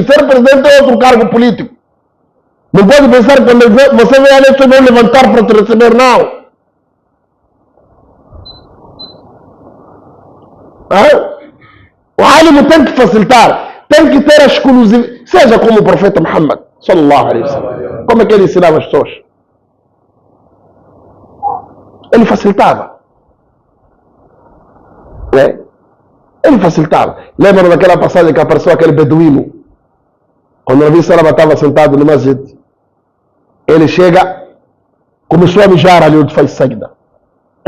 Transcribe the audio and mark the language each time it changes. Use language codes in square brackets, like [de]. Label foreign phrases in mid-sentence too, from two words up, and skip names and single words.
[pt] Ser presidente é outro cargo político. Não pode pensar que quando você vem ali, você vai levantar para te receber, não. O ânimo tem que facilitar, tem que ter a exclusividade, seja como o profeta Muhammad [ar] صلى الله عليه وسلم. [pt] Como é que ele ensinava as pessoas? Ele facilitava. Ele facilitava. Lembra daquela passagem que apareceu aquele beduíno? Quando o Nabi Salama estava sentado no masjid, ele chega, começou a mijar ali onde faz sagda.